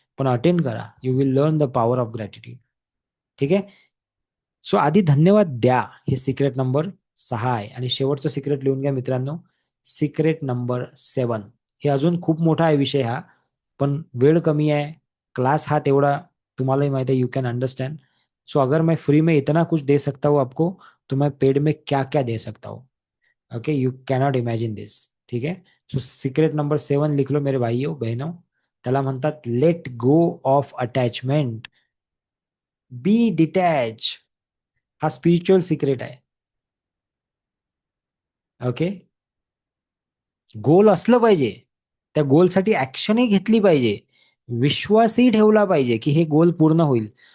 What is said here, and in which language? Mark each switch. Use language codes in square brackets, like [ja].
[mr] पण अटेंड करा, [en] You will learn the power of gratitude. [mr] ठीक आहे. सो आधी धन्यवाद द्या, हे सिक्रेट नंबर 6 आहे. आणि शेवटचं सिक्रेट लिहून घ्या मित्रांनो, सिक्रेट नंबर 7. हे अजून खूप मोठा आहे विषय हा, पण वेळ कमी है, क्लास हा तेवढा, तुम्हालाही माहिती है, [en] You can understand. [hi] सो अगर मैं फ्री में इतना कुछ दे सकता हूँ आपको, तो मैं पेड में क्या क्या दे सकता हूँ. Okay, [en] You cannot imagine this. [hi] ठीक है. सो सिक्रेट नंबर 7 लिख लो मेरे भाइयों बहनों. [mr] त्याला म्हणतात [en] Let go of attachment, be detach. [mr] हा स्पिरिच्युअल सिक्रेट आहे. ओके. गोल असलं पाहिजे, त्या गोलसाठी ऍक्शनही घेतली पाहिजे, विश्वासही ठेवला पाहिजे की हे गोल पूर्ण होईल.